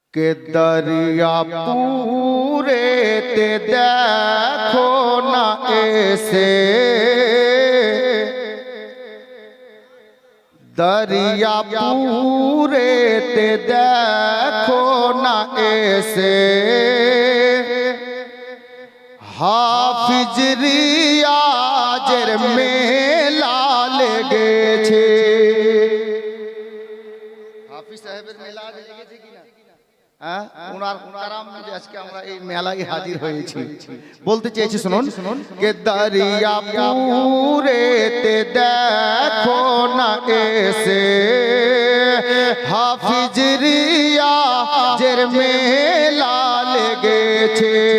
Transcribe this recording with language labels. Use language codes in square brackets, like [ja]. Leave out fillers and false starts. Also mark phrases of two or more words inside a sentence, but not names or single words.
[bn] কে দরিয়া পুরে তে দেখো না এসে, দরিয়া পুরে তে দেখো না এসে, হাফিজ রিয়াজের মেলা লেগেছে। হাফিজ সাহেবের মেলা লেগেছে কিনা? উনার কারাম যে আজকে আমরা এই মেলায় হাজির হয়েছি। বলতে চেয়েছি শুনুন, কে দরিয়া পুরে তে দেখো না এসে, হাফিজ রিয়াজের মেলা লেগেছে।